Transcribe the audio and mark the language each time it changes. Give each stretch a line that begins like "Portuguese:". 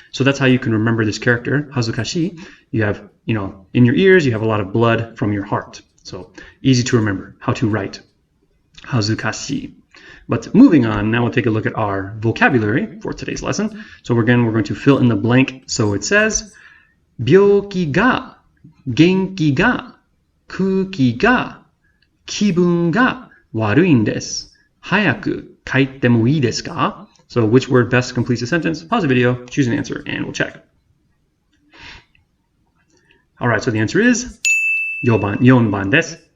English: So that's how you can remember this character, hazukashii. You have, in your ears, you have a lot of blood from your heart. So easy to remember how to write hazukashii. But moving on, now we'll take a look at our vocabulary for today's lesson. So we're going to fill in the blank. So it says,
Japanese: 病気が、元気が、空気が、気分が悪いんです。早く帰ってもいいですか?
English: So which word best completes the sentence? Pause the video, choose an answer, and we'll check. Alright, so the answer is
Japanese: 4番です。